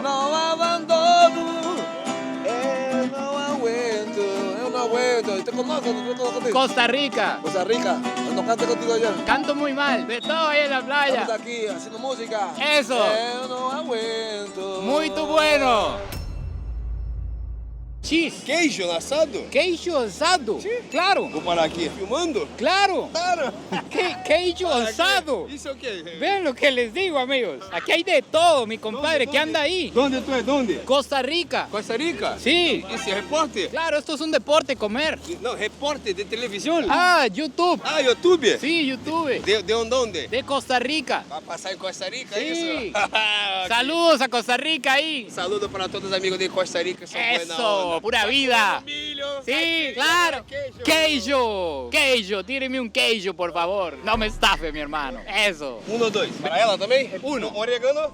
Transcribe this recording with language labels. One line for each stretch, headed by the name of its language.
Portuguese: Não abandono, eu não aguento. Estou contigo. Costa Rica. Costa Rica, eu não canto contigo
Spanish: allá. Canto muy mal, de todo ahí en la playa. Estamos
Portuguese: aqui
Spanish: haciendo música. Eso.
Portuguese: Eu não aguento.
Spanish: Muy bueno.
English: Cheese.
Portuguese: Queijo assado? Queijo
Spanish: asado. Claro.
Portuguese: Vou parar aqui. Filmando?
Spanish: Claro. Claro. Queijo asado.
Portuguese: Isso é o quê?
Spanish: Vean lo que les digo, amigos. Aquí hay de todo, mi compadre. ¿Qué anda ahí?
Portuguese: Onde tu é? Onde?
Spanish: Costa Rica.
Portuguese: Costa Rica?
Spanish: Sí.
Portuguese: Esse é repórter?
Spanish: Claro, esto es un deporte, comer.
Portuguese: Não, repórter de televisão. Ah, YouTube. Ah, YouTube?
Spanish: Sí, YouTube.
Portuguese: De onde?
Spanish: De Costa Rica.
Portuguese: Vai passar em Costa Rica, é
Spanish: Sí.
Portuguese: isso?
Spanish: Saludos a Costa Rica ahí.
Portuguese: Saludo para todos os amigos de Costa Rica. São
Spanish: buena onda. Eso, pura vida.
Portuguese: Milho.
Spanish: Sí, claro. Queijo. Tíreme un queijo, por favor. No me estafe, mi hermano. Eso.
Portuguese: 1 ou 2? Para ela também?
Spanish: Uno. Orégano?